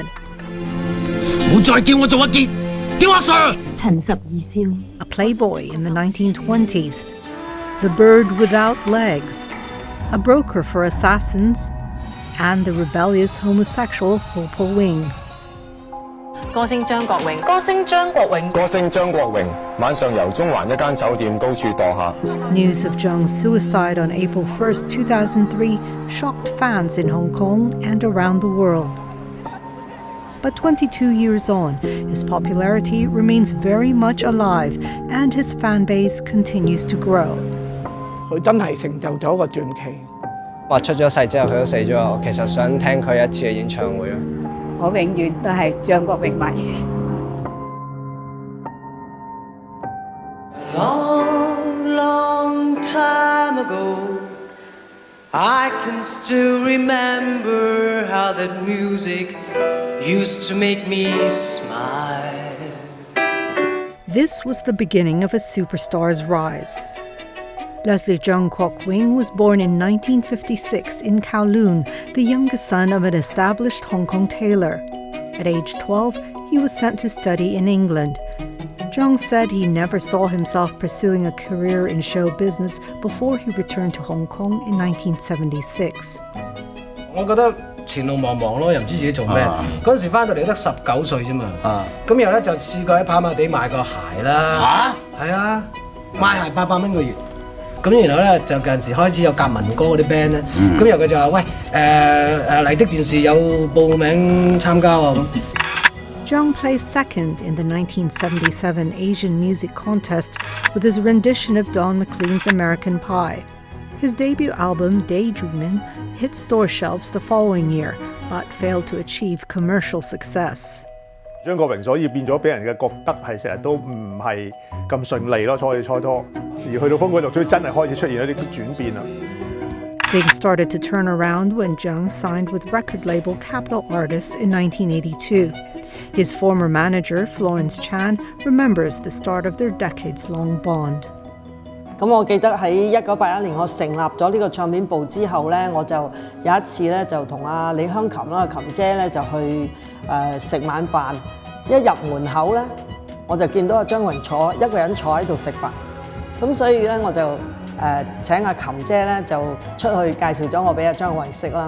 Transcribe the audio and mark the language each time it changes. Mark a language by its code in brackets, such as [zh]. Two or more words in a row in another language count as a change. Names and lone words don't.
[en] A playboy in the 1920s, the bird without legs, a broker for assassins, and the rebellious homosexual Ho Po Wing. [yue] 歌星張國榮，歌星張國榮，歌星張國榮，晚上由中環一間酒店高處墮下。 [en] News of Cheung's suicide on April 1st, 2003 shocked fans in Hong Kong and around the world. But 22 years on, his popularity remains very much alive and his fan base continues to grow. [yue] 佢真係成就咗個傳奇。話出咗世之後佢都死咗，我其實想聽佢一次嘅演唱會啊！我永遠都係張國榮迷。 [en] Long, long time ago, I can still remember how that music used to make me smile. This was the beginning of a superstar's rise. Leslie Cheung Kwok Wing was born in 1956 in Kowloon, the youngest son of an established Hong Kong tailor. At age 12, he was sent to study in England. Cheung said he never saw himself pursuing a career in show business before he returned to Hong Kong in 1976. [yue] 我覺得前路茫茫咯，又唔知自己做咩。嗰陣時翻到嚟得19歲啫嘛。咁然後咧就試過喺跑馬地賣過鞋啦。係啊，賣鞋800蚊個月。咁然後咧就近時開始有夾民歌嗰啲 band 咧，咁然後佢就話喂麗的電視有報名參加喎咁。 [en] Cheung placed second in the 1977 Asian Music Contest with his rendition of Don McLean's American Pie. His debut album, Daydreamin', hit store shelves the following year, but failed to achieve commercial success. [yue] 張國榮所以變咗俾人嘅覺得係成日都唔係咁順利咯，初初，而去到風貴樂隊真係開始出現一啲轉變啦。 [en] Things started to turn around when Cheung signed with record label Capital Artists in 1982. His former manager, Florence Chan, remembers the start of their decades-long bond. [yue] 咁我記得喺1981年我成立咗呢個唱片部之後咧，我就有一次咧就同阿李香琴啦琴姐咧就去食晚飯。一入門口咧，我就見到阿張榮一個人坐喺度食飯。咁所以咧我就請阿琴姐咧就出去介紹咗我俾阿張榮識啦。